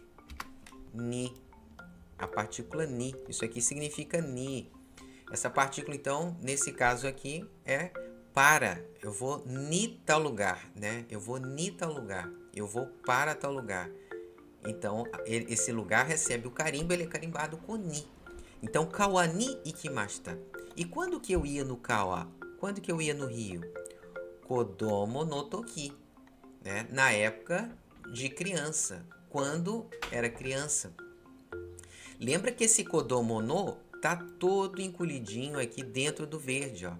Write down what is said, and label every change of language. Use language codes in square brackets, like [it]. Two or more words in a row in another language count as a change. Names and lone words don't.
[pt] Ni. A partícula ni. Isso aqui significa ni. Essa partícula, então, nesse caso aqui, é para. Eu vou ni tal lugar, né? Eu vou ni tal lugar. Eu vou para tal lugar. Então, esse lugar recebe o carimbo, ele é carimbado com ni. Então, [ja] 川に行きました. [pt] E quando que eu ia no kawa? Quando que eu ia no rio? [ja] 子供の時. [pt] né, na época de criança, quando era criança. Lembra que esse [ja] 子供の [pt] tá todo encolhidinho aqui dentro do verde, ó.